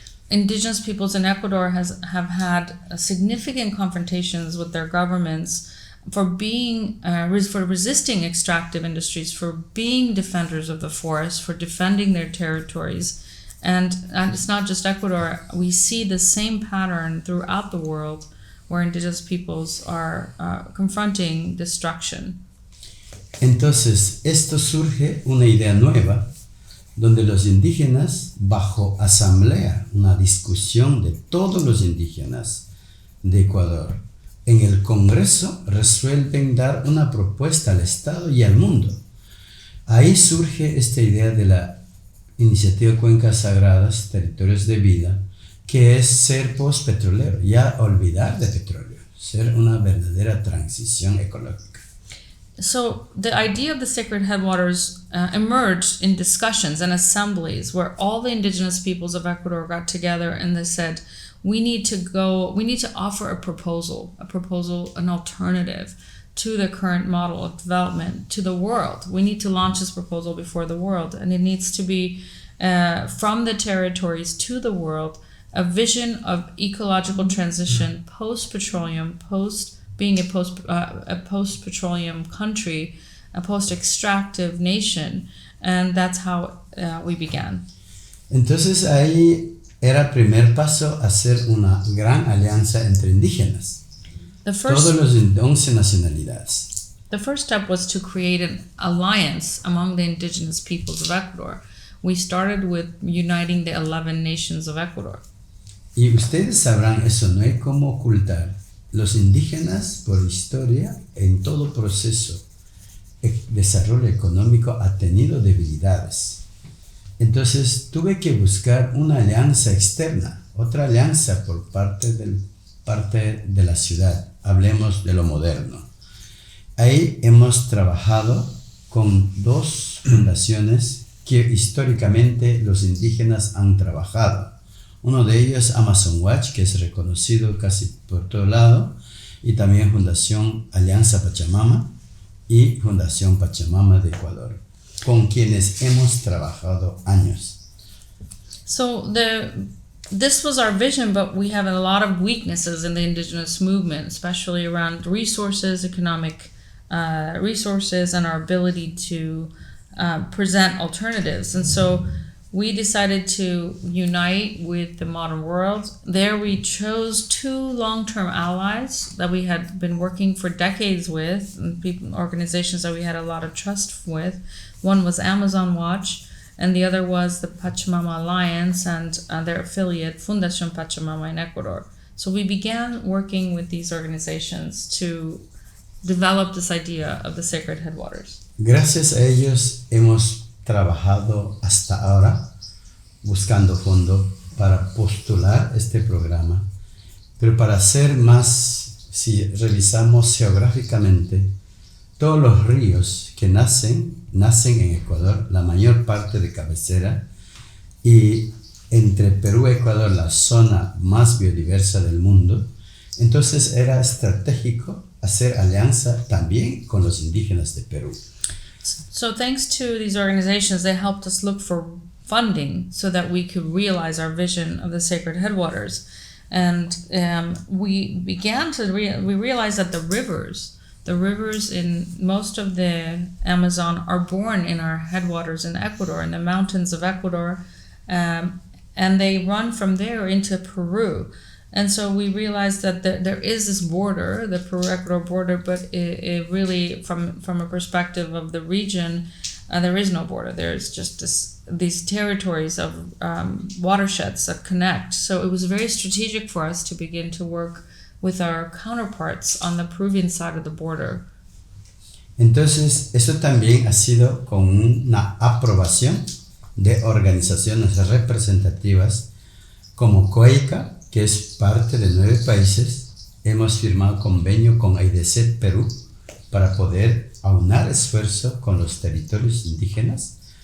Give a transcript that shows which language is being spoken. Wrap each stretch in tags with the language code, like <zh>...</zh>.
<en>Indigenous peoples in Ecuador have had significant confrontations with their governments for being for resisting extractive industries, for being defenders of the forest, for defending their territories. And it's not just Ecuador. We see the same pattern throughout the world where indigenous peoples are confronting destruction.</en> <es>Entonces, esto surge una idea nueva, donde los indígenas, bajo asamblea, una discusión de todos los indígenas de Ecuador, en el Congreso resuelven dar una propuesta al Estado y al mundo. Ahí surge esta idea de la iniciativa Cuencas Sagradas, Territorios de Vida, que es ser post-petrolero, ya olvidar de petróleo, ser una verdadera transición ecológica.</es> <en>So the idea of the Sacred Headwaters emerged in discussions and assemblies where all the indigenous peoples of Ecuador got together and they said, we need to offer a proposal, an alternative to the current model of development to the world. We need to launch this proposal before the world, and it needs to be from the territories to the world, a vision of ecological transition post-petroleum, being a post-petroleum country, a post-extractive nation, and that's how we began.</en> <es>Entonces ahí era el primer paso hacer una gran alianza entre indígenas. Todos los 11 nacionalidades.</es> <en>The first step was to create an alliance among the indigenous peoples of Ecuador. We started with uniting the 11 nations of Ecuador.</en> <es>Y ustedes sabrán, eso no hay cómo ocultar. Los indígenas, por historia, en todo proceso de desarrollo económico, ha tenido debilidades. Entonces tuve que buscar una alianza externa, otra alianza por parte de la ciudad. Hablemos de lo moderno. Ahí hemos trabajado con 2 fundaciones que históricamente los indígenas han trabajado. Uno de ellos es Amazon Watch, que es reconocido casi por todo lado, y también Fundación Alianza Pachamama y Fundación Pachamama de Ecuador, con quienes hemos trabajado años.</es> <en>So this was our vision, but we have a lot of weaknesses in the indigenous movement, especially around resources, economic resources, and our ability to present alternatives. And so we decided to unite with the modern world. There we chose 2 long-term allies that we had been working for decades with, and organizations that we had a lot of trust with. One was Amazon Watch, and the other was the Pachamama Alliance and their affiliate, Fundación Pachamama in Ecuador. So we began working with these organizations to develop this idea of the sacred headwaters.</en> <es>Gracias a ellos hemos trabajado hasta ahora buscando fondos para postular este programa, pero para ser más, si revisamos geográficamente, todos los ríos que nacen en Ecuador, la mayor parte de cabecera, y entre Perú y Ecuador la zona más biodiversa del mundo. Entonces era estratégico hacer alianza también con los indígenas de Perú.</es> <en>So thanks to these organizations, they helped us look for funding so that we could realize our vision of the sacred headwaters. And we realized that the rivers in most of the Amazon are born in our headwaters in Ecuador, in the mountains of Ecuador, and they run from there into Peru. And so we realized that there is this border, the Peru-Ecuador border, but it really, from a perspective of the region, there is no border. There's just these territories of watersheds that connect. So it was very strategic for us to begin to work with our counterparts on the Peruvian side of the border.</en> <es>Entonces, eso también ha sido con una aprobación de organizaciones representativas como COICA, que es parte de 9 países. Hemos firmado convenio con AIDC Perú para poder aunar esfuerzo con los territorios indígenas.</es>